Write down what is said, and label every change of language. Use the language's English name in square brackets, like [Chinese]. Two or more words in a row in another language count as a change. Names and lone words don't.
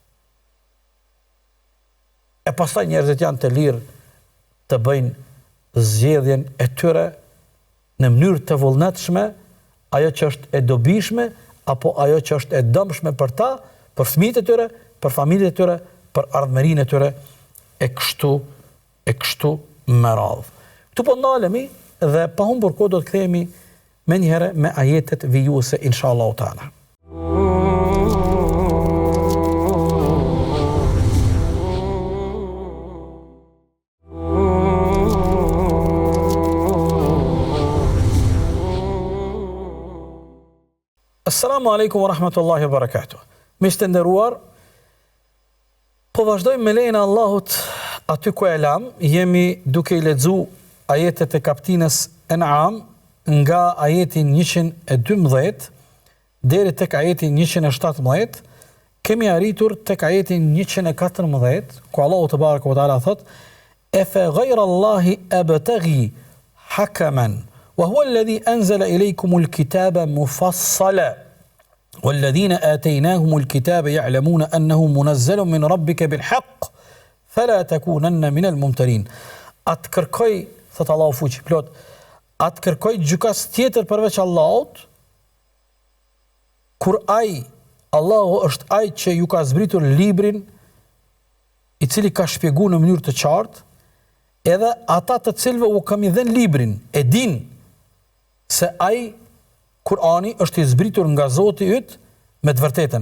[Albanian] E pastaj njerëzit janë të lirë të bëjnë zgjedhjen e tyre në mënyrë të vullnetshme, ajo që është e dobishme apo ajo që është e dëmshme për ta, për fëmijët e tyre, për familjet e tyre, për ardhmërinë e tyre e kështu me radhë. Këtu po ndalemi dhe pa humbur kohë do të kthehemi menjëherë me ajetet vijuese [Arabic] إن شاء الله تعالى. السلام عليكم ورحمة الله وبركاته. [Albanian] Miq të nderuar, po vazhdojmë me lejen e Allahut aty ku e lam, jemi duke i lexuar ajetet e kapitullit An'am nga ajeti 112 deri tek ajeti 117, kemi arritur tek ajeti 114, ku Allahu [Arabic] te baraka ve taala [Albanian] thot: [Arabic] "أفغير الله أبتغي حكما وهو الذي أنزل إليكم الكتاب مفصلا والذين آتيناهم الكتاب يعلمون أنه منزل من ربك بالحق فلا تكونن من الممترين." [Albanian] Atë kërkoj, thot Allahu fuqi plot, atë kërkoj gjykas tjetër përveç Allahut, kur Allahu është ai që ju ka zbritur librin, i cili ka shpjeguar në mënyrë të qartë, edhe ata të cilëve u kam i dhënë librin, e din se ai Kurani është i zbritur nga Zoti yt me të vërtetën.